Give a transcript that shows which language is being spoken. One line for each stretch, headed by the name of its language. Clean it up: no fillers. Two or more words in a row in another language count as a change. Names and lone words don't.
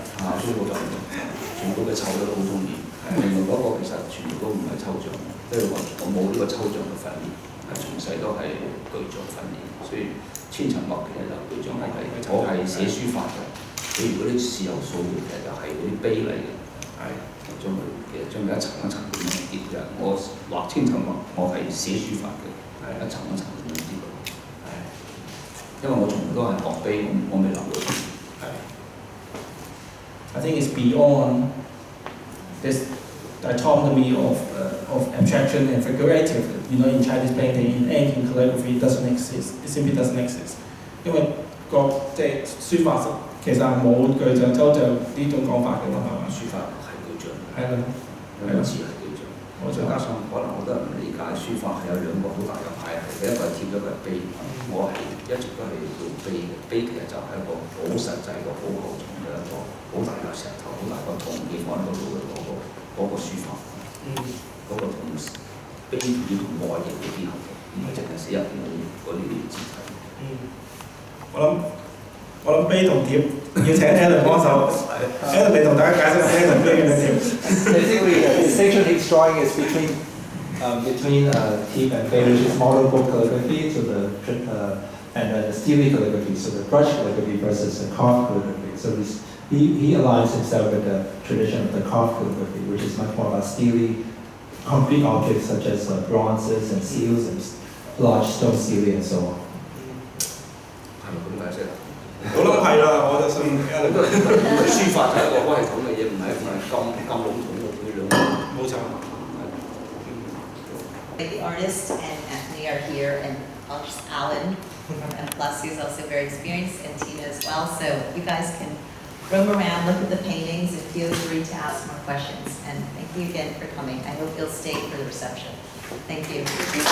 Cantonese: 中意嗰種味，全部嘅臭都好中意。另外嗰個其實全部都唔係抽象，即係話我冇呢個抽象嘅訓練，從細都係具象訓練，所以千層墨其實就具象係我係寫書法嘅，比如嗰啲豉油素其實就係嗰啲碑嚟嘅，將佢一層一層咁樣疊嘅。我畫千層墨，我係寫書法嘅，一層一層咁樣疊嘅。因為我從來都係學碑，我未諗到。
English: I think it's beyond this dichotomy of abstraction and figurative. You know, in Chinese painting, in ink, in calligraphy, it doesn't exist. It simply doesn't exist.
Cantonese: 因為即係書法其實係冇具象抽象呢種講法嘅嘛，係嘛？書法係具象，係啦，文字係具象。再加上可能好多人唔理解書法係有兩個好大嘅派系，一個係貼，一個係碑。我係一直都係做碑嘅，碑其實就係一個好實際嘅、好厚重嘅一個好大嘅石頭、好大個銅嘅放喺嗰度嘅嗰個書法，嗰個同碑要同外形嘅結合嘅，唔係淨係寫入邊嗰啲字體。我諗碑同貼要請 Alan 幫手，Alan 你同大家解釋下碑同貼嘅點。
English: Basically, the distinction he's drawing is between tip and bay, which is model book calligraphy, and the steely calligraphy, so the brush calligraphy versus the carved calligraphy. So he aligns himself with the tradition of the carved calligraphy, which is much more about steely, concrete objects such as bronzes and seals and large stone sealing and so on.
Cantonese: 係咪咁解釋啊？我諗係啦，我就信 Alan。書法就係一個威統嘅嘢，唔係咁籠統嘅呢兩個。冇錯。
English: The artist and Anthony are here, and Alan from M+, who's also very experienced, and Tina as well. So you guys can roam around, look at the paintings, and feel free to ask more questions. And thank you again for coming. I hope you'll stay for the reception.